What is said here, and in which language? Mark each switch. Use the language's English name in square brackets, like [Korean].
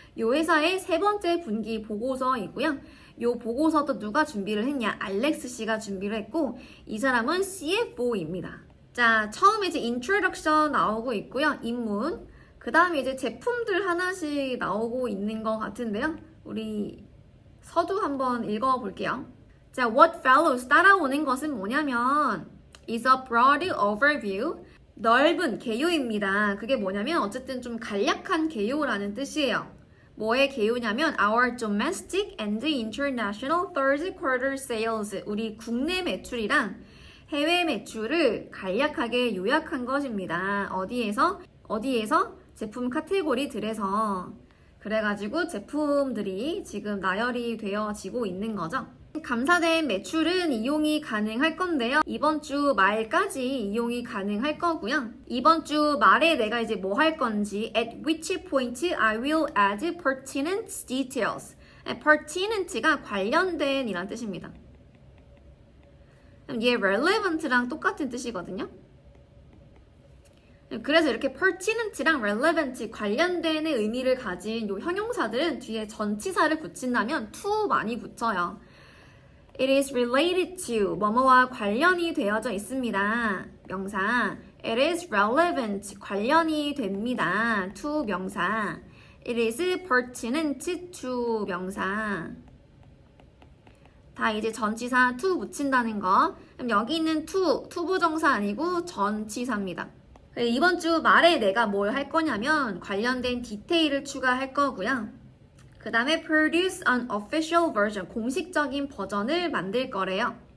[Korean] 이 회사의 3번째 분기 보고서이고요. 이 보고서도 누가 준비를 했냐? 알렉스 씨가 준비를 했고 이 사람은 CFO입니다. 자, 처음에 이제 introduction 나오고 있고요. 입문. 그 다음에 이제 제품들 하나씩 나오고 있는 것 같은데요. 우리 서두 한번 읽어볼게요. [English] 자, what follows [Korean] 따라오는 것은 뭐냐면 [English] is a broad overview. [Korean] 넓은 개요입니다. 그게 뭐냐면 어쨌든 좀 간략한 개요라는 뜻이에요. 뭐의 개요냐면 [English] our domestic and international third quarter sales, [Korean] 우리 국내 매출이랑 해외 매출을 간략하게 요약한 것입니다. 어디에서? 제품 카테고리들에서. 그래가지고 제품들이 지금 나열이 되어지고 있는 거죠. 감사된 매출은 이용이 가능할 건데요. 이번 주 말까지 이용이 가능할 거고요. 이번 주 말에 내가 이제 뭐 할 건지 [English] at which point I will add pertinent details. [Korean] pertinent가 관련된 이란 뜻입니다. 얘 relevant랑 똑같은 뜻이거든요. 그래서 이렇게 pertinent랑 relevant 관련된의 의미를 가진 요 형용사들은 뒤에 전치사를 붙인다면 to 많이 붙여요. [English] It is related to [Korean] 뭐뭐와 관련이 되어져 있습니다. 명사. [English] It is relevant [Korean] 관련이 됩니다. [English] to 명사. It is pertinent to 명사. [Korean] 다 이제 전치사 to 붙인다는 거. 그럼 여기 있는 to, 투부정사 아니고 전치사입니다. 이번 주 말에 내가 뭘 할 거냐면 관련된 디테일을 추가할 거고요. 그 다음에 [English] produce an official version, [Korean] 공식적인 버전을 만들 거래요.